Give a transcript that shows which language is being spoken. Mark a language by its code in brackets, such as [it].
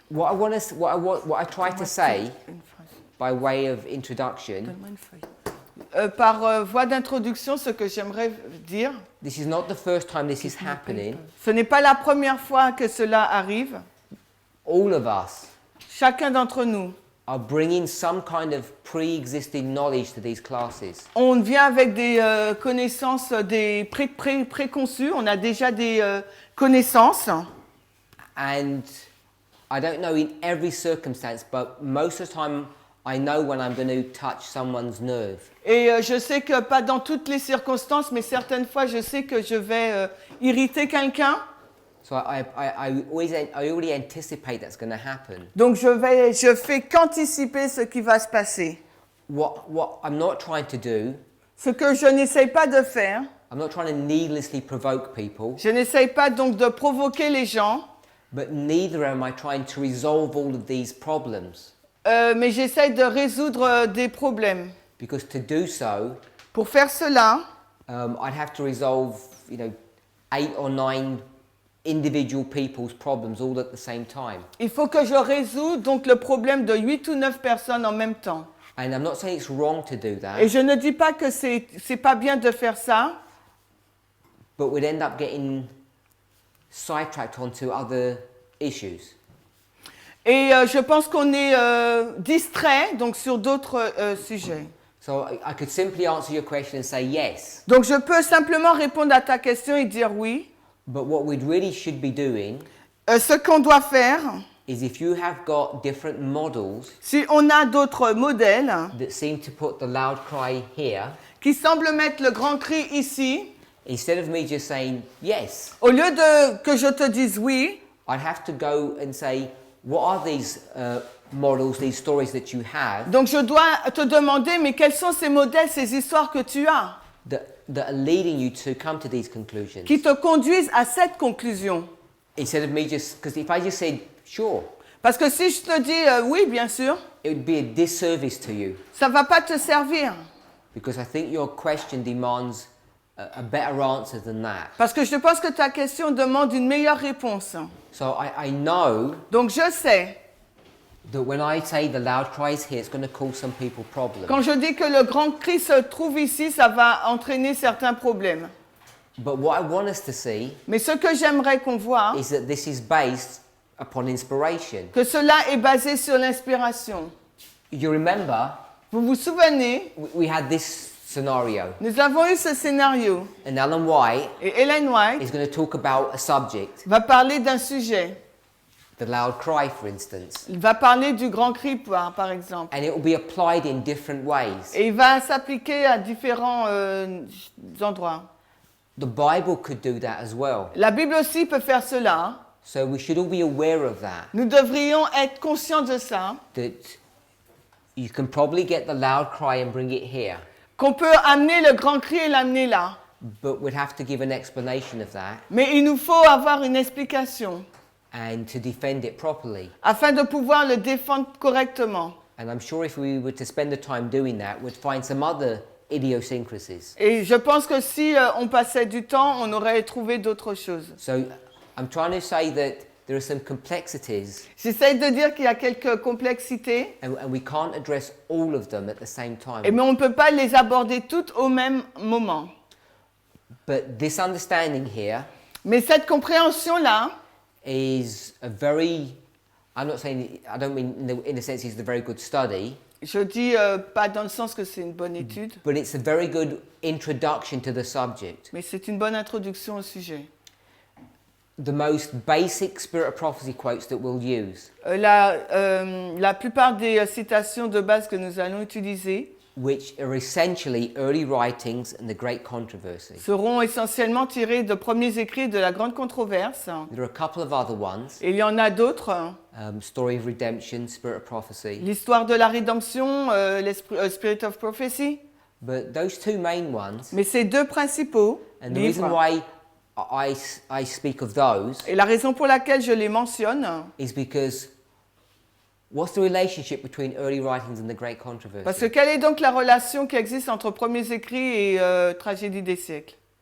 [en] what I try to say by way of introduction, [fr] Par voie d'introduction, ce que j'aimerais dire, [en] this is not the first time this is happening. [fr] ce n'est pas la première fois que cela arrive. [en] All of us [fr] Chacun d'entre nous, [en] are bringing some kind of pre-existing knowledge to these classes. [fr] on vient avec des connaissances des préconçues, on a déjà des connaissances. [en] And I don't know in every circumstance, but most of the time I know when I'm going to touch someone's nerve. [fr] Et je sais que pas dans toutes les circonstances, mais certaines fois, je sais que je vais irriter quelqu'un. [en] So I already anticipate that's going to happen. [fr] Donc je fais qu'anticiper ce qui va se passer. [en] What I'm not trying to do, [fr] Ce que je n'essaye pas de faire, [en] I'm not trying to needlessly provoke people, [fr] je n'essaye pas donc de provoquer les gens, [en] but neither am I trying to resolve all of these problems. [fr] mais j'essaye de résoudre des problèmes. [en] Because to do so, [fr] Pour faire cela, [en] I'd have to resolve, 8 or 9 individual people's problems all at the same time. [fr] il faut que je résoudre donc le problème de 8 ou 9 personnes en même temps. [en] And I'm not saying it's wrong to do [fr] Et [en] that, [fr] je ne dis pas que c'est pas bien de faire ça, [en] but we'd end up getting sidetracked onto other issues. [fr] et je pense qu'on est distrait donc sur d'autres sujets. [en] So I could simply answer your question and say yes, [fr] Donc je peux simplement répondre à ta question et dire oui. [en] but what we really should be doing [fr] Ce qu'on doit faire, [en] is if you have got different models [fr] si on a d'autres modèles [en] that seem to put the loud cry here, [fr] qui semblent mettre le grand cri ici, [en] instead of me just saying yes, [fr] au lieu de que je te dise oui, [en] I'd have to go and say, what are these models, these stories that you have [fr] donc je dois te demander, mais quels sont ces modèles, ces histoires que tu as, [en] that are leading you to come to these conclusions? [fr] qui te conduisent à cette conclusion. [en] Instead of me just, because if I just said, sure, [fr] Parce que si je te dis oui, bien sûr, [en] it would be a disservice to you, [fr] ça ne va pas te servir. [en] because I think your question demands a better answer than that. [fr] Parce que je pense que ta question demande une meilleure réponse. [en] So I know [fr] Donc je sais, [en] that when I say the loud cry is here, it's going to cause some people problems. [fr] quand je dis que le grand cri se trouve ici, ça va entraîner certains problèmes. [en] But what I want us to see [fr] Mais ce que j'aimerais qu'on voit, [en] is that this is based upon inspiration. [fr] que cela est basé sur l'inspiration. [en] You remember, [fr] Vous vous souvenez, [en] we had this scenario, [fr] nous avons eu ce scénario [en] and Alan White [fr] et Ellen White [en] is going to talk about a subject, [fr] va parler d'un sujet. [en] the loud cry, for instance, [fr] Il va parler du grand cri, par exemple. [en] and it will be applied in different ways. [fr] Et il va s'appliquer à différents endroits. [en] The Bible could do that as well. [fr] La Bible aussi peut faire cela. [en] So we should all be aware of that, [fr] Nous devrions être conscients de ça, [en] that you can probably get the loud cry and bring it here, [fr] qu'on peut amener le grand cri et l'amener là. [en] but we'd have to give an explanation of that [fr] Mais il nous faut avoir une explication [en] and to defend it properly. [fr] afin de pouvoir le défendre correctement. [en] And I'm sure if we were to spend the time doing that, we'd find some other idiosyncrasies. [fr] Et je pense que si on passait du temps, on aurait trouvé d'autres choses. [en] So I'm trying to say that there are some complexities [fr] J'essaie de dire qu'il y a quelques complexités, [en] and we can't address all of them at the same time. [fr] mais on ne peut pas les aborder toutes au même moment. [en] But this understanding here [fr] Mais cette compréhension-là, [en] is a very, I'm not saying, I don't mean in a sense it's a very good study, [fr] je dis pas dans le sens que c'est une bonne étude, [en] but it's a very good introduction to the subject. [fr] mais c'est une bonne introduction au sujet. [en] The most basic spirit of prophecy quotes that we'll use, [fr] La plupart des citations de base que nous allons utiliser [en] which are essentially early writings and the great controversy. [fr] seront essentiellement tirées de premiers écrits de la grande controverse. [en] There are a couple of other ones, [fr] Et il y en a d'autres. [en] Story of Redemption, Spirit of Prophecy, [fr] L'histoire de la rédemption, Spirit of Prophecy. [en] but those two main ones, [fr] Mais ces deux principaux [en] and the reason [fr] livres, [en] why I speak of those [fr] et la raison pour laquelle je les mentionne, [en] is because what's the relationship between early writings and the great controversy? [fr] parce que quelle est donc la relation qui existe entre premiers écrits et tragédie des siècles?